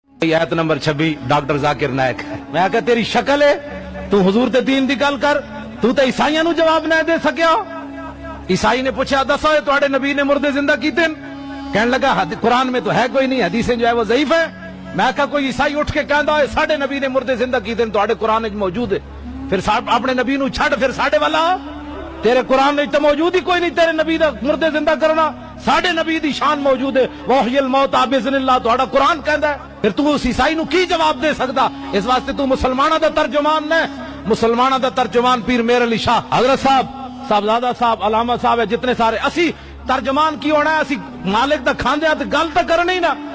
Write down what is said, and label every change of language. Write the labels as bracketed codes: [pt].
[ur] آیت number 26 doctor Zakir Naik ہے. [pa] میں کہا تیری شکل ہے تو حضور تے دین دی گل کر, تو تے عیسائیاں نو جواب نہ دے سکیا. عیسائی نے پوچھا دسو تواڈے نبی نے مردے زندہ کیتے؟ [ur] کہنے لگا قرآن میں تو ہے کوئی نہیں, حدیثیں جو ہے وہ ضعیف ہے. [pa] میں کہا کوئی عیسائی اٹھ کے کہندا ہے ساڈے نبی نے مردے زندہ کیتے تواڈے قرآن وچ موجود ہے, پھر اپنے نبی نو چھڈ پھر ساڈے والا تیرے قرآن وچ تو موجود ہی کوئی نہیں تیرے نبی دا مردے زندہ کرنا. ساڈے نبی دی شان موجود ہے, وحی الموت باذن اللہ تہاڈا قرآن کہندا ہے. پھر تو اس عیسائی نو کی جواب دے سکدا؟ اس واسطے تو مسلماناں دا ترجمان نہ, مسلماناں دا ترجمان پیر میر علی شاہ حضرت صاحب, صاحبزادہ صاحب, علامہ صاحب ہے, جتنے سارے اسی ترجمان کی ہونا ہے, اسی مالک دا کھاندے تے گل تے کرنی نا.